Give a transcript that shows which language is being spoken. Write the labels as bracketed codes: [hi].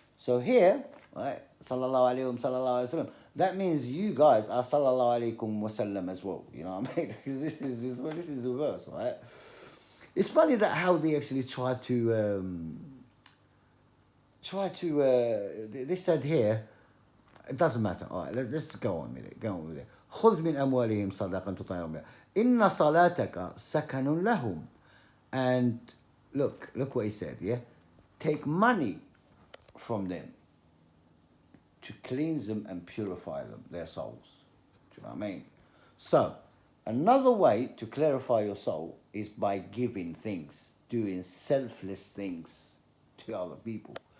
[en] So here, right, sallallahu alayhi wa sallallahu alayhi wa sallam, that means you guys are sallallahu alaykum wa sallam as well. You know what I mean? Because this is the verse, right? It's funny that how they actually they said here, it doesn't matter. All right, let's go on with it. Go on with it. [ar] خذ من أموالهم صدقة تطهرهم بها إن صلاتك سكن لهم. [en] And look what he said, yeah? Take money from them to cleanse them and purify them, their souls. Do you know what I mean? So, another way to clarify your soul is by giving things, doing selfless things to other people.